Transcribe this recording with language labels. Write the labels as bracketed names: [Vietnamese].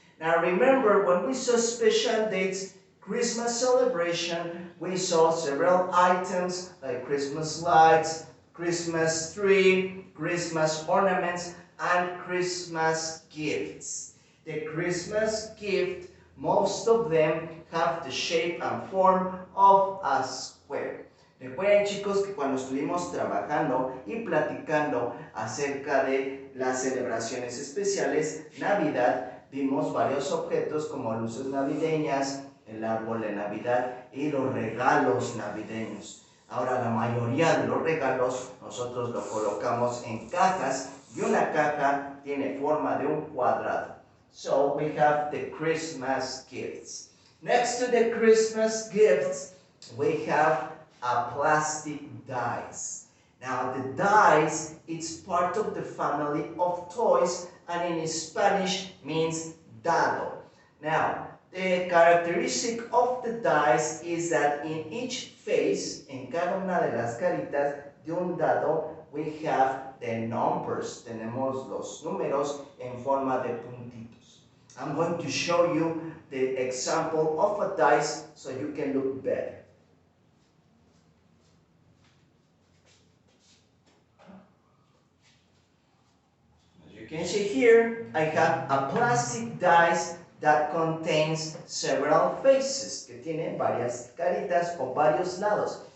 [English] Now remember, when we saw special dates, Christmas celebration, we saw several items like Christmas lights, Christmas tree, Christmas ornaments, and Christmas gifts. The Christmas gift, most of them have the shape and form of a square. [Spanish] Recuerden, chicos, que cuando estuvimos trabajando y platicando acerca de las celebraciones especiales, Navidad, vimos varios objetos como luces navideñas, el árbol de Navidad y los regalos navideños. Ahora, la mayoría de los regalos nosotros los colocamos en cajas y una caja tiene forma de un cuadrado. [English] So, we have the Christmas gifts. Next to the Christmas gifts, we have a plastic dice. Now the dice, it's part of the family of toys and in Spanish means dado. Now the characteristic of the dice is that in each face, [Spanish] en cada una de las caritas de un dado, [English] we have the numbers. [Spanish] Tenemos los números en forma de puntitos. [English] I'm going to show you the example of a dice so you can look better. You can see here, I have a plastic dice that contains several faces, [Spanish] que tiene varias caritas o varios lados.